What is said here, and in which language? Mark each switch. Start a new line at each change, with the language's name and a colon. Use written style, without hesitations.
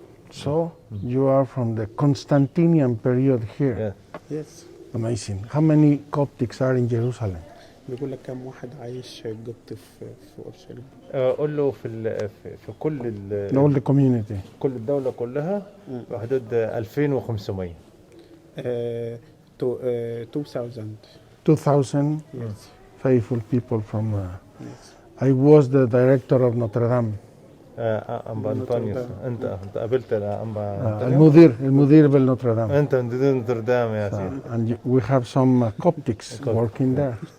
English: So you are from the Constantinian period here. Yeah. Yes. Amazing. How many Coptics are in Jerusalem?
Arabic: بيقول لك كم واحد عايش قبطي في اورشليم؟ قول له في كل
English: All the community.
Arabic: كل الدولة كلها بحدود 2500.
English: 2000. 2,000 Yes. faithful people from. Yes. I was the director of Notre Dame.
Arabic: أنبا أنطونيوس. أنت قابلت أنبا أنطونيوس؟ المدير بالنوتر دام. أنت مدير نوتردام يا سيدي.
English: And we have some Coptics working there.